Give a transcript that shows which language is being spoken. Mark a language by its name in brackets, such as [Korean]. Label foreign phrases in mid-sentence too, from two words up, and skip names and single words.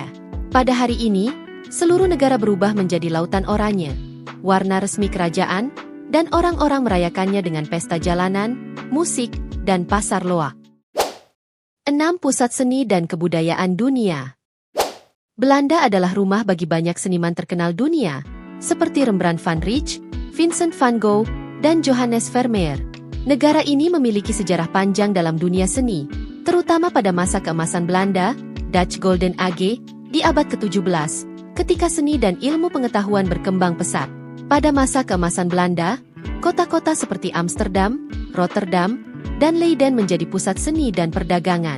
[Indonesian] Pada hari ini, seluruh negara berubah menjadi lautan oranye, warna resmi kerajaan, dan orang-orang merayakannya dengan pesta jalanan, musik, dan pasar loak. 6 Pusat Seni dan Kebudayaan Dunia. Belanda adalah rumah bagi banyak seniman terkenal dunia, seperti Rembrandt van Rijn, Vincent van Gogh, dan Johannes Vermeer. Negara ini memiliki sejarah panjang dalam dunia seni, terutama pada masa keemasan Belanda, Dutch Golden Age, di abad ke-17, ketika seni dan ilmu pengetahuan berkembang pesat. Pada masa keemasan Belanda, kota-kota seperti Amsterdam, Rotterdam, dan Leiden menjadi pusat seni dan perdagangan.